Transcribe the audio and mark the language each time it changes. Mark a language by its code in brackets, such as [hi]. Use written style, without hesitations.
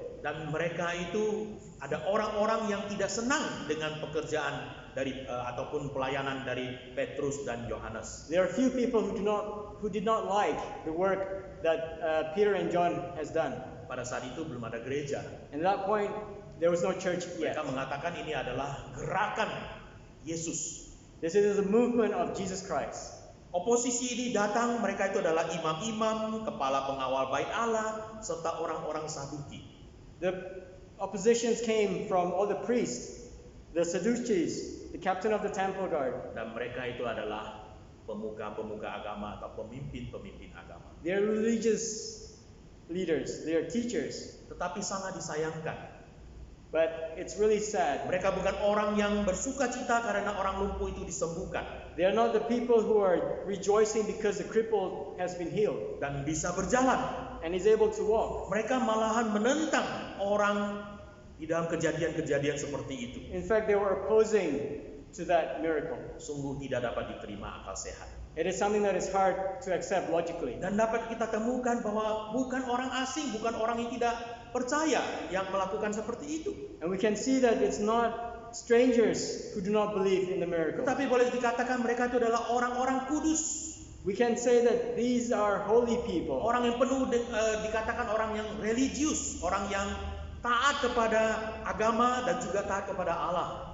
[id] dan mereka itu ada orang-orang yang tidak senang dengan pekerjaan dari ataupun pelayanan dari Petrus dan Yohanes. [en] there are few people who did not like the work that Peter and John has done. [id] Pada saat itu belum ada gereja. [en] And at that point, there was no church yet. [id] Mereka mengatakan ini adalah gerakan Yesus. [en] This is a movement of Jesus Christ. [id] Oposisi ini datang, mereka itu adalah imam-imam, kepala pengawal bait Allah, serta orang-orang Saduki. [en] The oppositions came from all the priests, the Sadducees, the captain of the temple guard. [id] Dan mereka itu adalah pemuka-pemuka agama atau pemimpin-pemimpin agama. [en] They are religious leaders, they are teachers. [id] Tetapi sangat disayangkan, [en] But it's really sad. [id] mereka bukan orang yang bersuka cita karena orang lumpuh itu disembuhkan [en] They are not the people who are rejoicing because the crippled has been healed [id] dan bisa berjalan. [en] and is able to walk. [id] Mereka malahan menentang orang di dalam kejadian-kejadian seperti itu. [en] In fact, they were opposing to that miracle. [id] Sungguh tidak dapat diterima akal sehat. [en] It is something that is hard to accept logically. [id] Dan dapat kita temukan bahwa bukan orang asing, bukan orang yang tidak percaya yang melakukan seperti itu. [en] And we can see that it's not strangers who do not believe in the miracle. [id] Tetapi boleh dikatakan mereka itu adalah orang-orang kudus. [en] We can say that these are holy people. [id] Orang yang dikatakan orang yang religius, orang yang taat kepada agama dan juga taat kepada Allah.